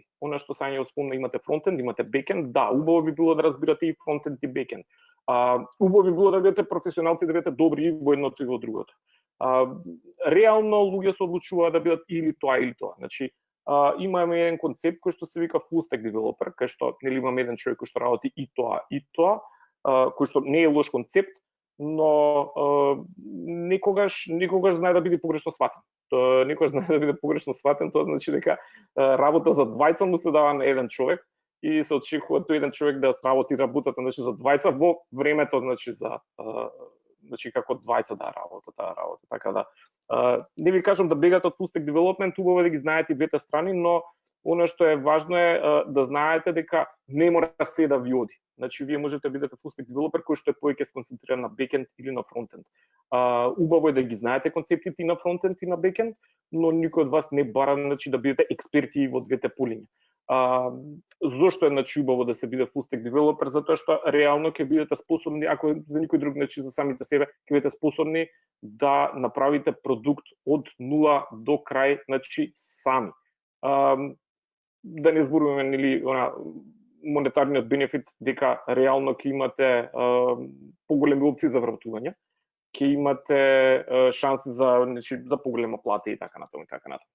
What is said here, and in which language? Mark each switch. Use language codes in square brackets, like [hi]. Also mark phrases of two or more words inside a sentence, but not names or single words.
[mk] Она што Сања спомна, имате фронтенд, имате бекенд, да, убаво би било да разбирате и фронтенд и бекенд. Убаво би било да бидете професионалци, да бидете добри во едното и во другото. Реално луѓе се одлучуваат да бидат или тоа или тоа. Имаме еден концепт кој што се вика [en] full stack developer, [mk] кај што имаме еден човек кој што работи и тоа, кој што не е лош концепт, но некогаш знае да биде погрешно сватен. Некогаш знае да биде погрешно сватен, тоа значи дека работа за двајца му се дава на еден човек и се очекува тој еден човек да сработи работата за двајца во времето како двајца да работат таа работа. Така да не ви кажам да бегате од [en] full stack development, [mk] убаво да ги знаете двете страни, но она што е важно е да знаете дека не мора се да ви оди. Вие можете да бидете [en] full stack developer [mk] кој што е повеќе сконцентриран на бекенд или на фронтенд. Убаво е да ги знаете концептите и на фронтенд и на бекенд, но никој од вас не бара да бидете експерти во двете полиња. Зошто е убаво да се биде [en] full stack developer? [mk] Затоа што реално ќе бидете способни, ако за никој друг, за самите себе, ќе бидете способни да направите продукт од нула до крај, сами. Да не зборуваме монетарниот бенефит, дека реално ќе имате поголеми опции за вработување, ќе имате шанси за поголема плата и така натаму и така натаму.